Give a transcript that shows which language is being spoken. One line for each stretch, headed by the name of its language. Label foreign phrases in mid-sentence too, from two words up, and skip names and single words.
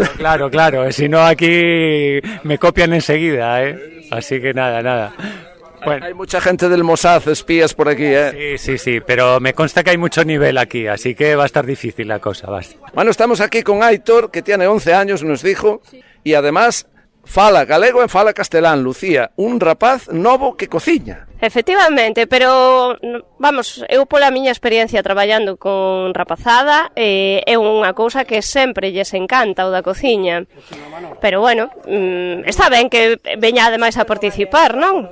Spanish: Claro, si no aquí me copian enseguida, ¿eh? Así que nada. Bueno. Hay mucha gente del Mossad, espías por aquí, ¿eh? Sí, pero me consta que hay mucho nivel aquí, así que va a estar difícil la cosa. Bueno, estamos aquí con Aitor, que tiene 11 años, nos dijo, y además
Galician: fala galego e fala castelán,
Spanish: Lucía,
Galician: un rapaz novo que cociña. Efectivamente, pero vamos, eu pola miña experiencia traballando con rapazada é unha cousa que sempre lles encanta o da cociña. Pero bueno, está ben que veña ademais a participar, non?